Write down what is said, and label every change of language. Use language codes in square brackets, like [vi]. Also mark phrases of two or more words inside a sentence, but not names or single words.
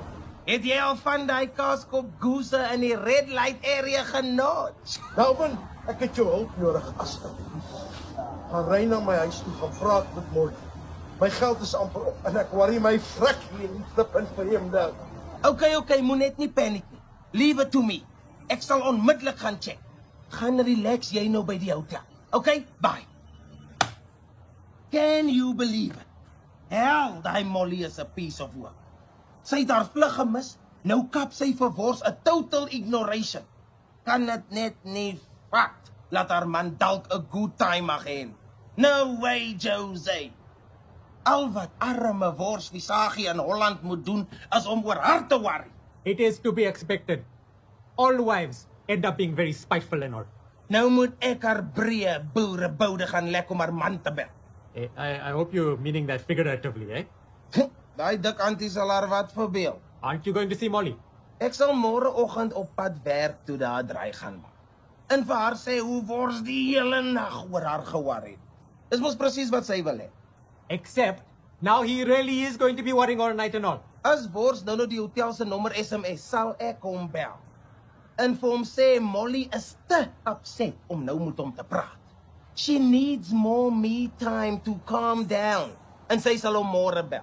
[af] Het jy al van die kaaskop goose in die [en] red light area [af] genoot? Melvin, ek het jou hulp nodig, asseblief. Gaan ry na my huis toe, gaan praat met Molly. My geld is amper op en ek [en] worry my [af] frik hier in die flippend vreemde. Okay, moet net nie paniek nie. [en] Leave it to me. [af] Ek sal onmiddellik gaan check. Gaan relax jy nou by die hotel. [en] Okay, bye. Can you believe it? Hell, die Molly is a piece of work. [af] Sy het haar vlug gemis, nou kap sy vir Wors 'n [en] total ignoration. [af] Kan dit net nie vat, laat haar man dalk 'n [en] good time [af] mag hê. [en] No way, Jose. [af] Al wat arme Wors Visagie in Holland moet doen, is om oor haar te worry. [en] It is to be expected. All wives end up being very spiteful and all. [af] Nou moet ek haar breë boereboude gaan lek om haar man te bel. [en] I hope you're meaning that figuratively, eh? [af] Daai dik antie sal haar wat verbeel. [en] Aren't you going to see Molly? [af] Ek sal môreoggend op pad werk toe daar draai gaan maak. En vir haar sê hoe Wors die hele nag oor haar geworry het. Dis mos presies wat sy wil hê. [en] Except, now he really is going to be worrying all night and all. [af] As Wors nou die hotel se nommer SMS, sal ek hom bel. En vir hom sê Molly is te upset om nou met hom te praat. [en] She needs more me time to calm down. [af] En sy sal hom môre bel.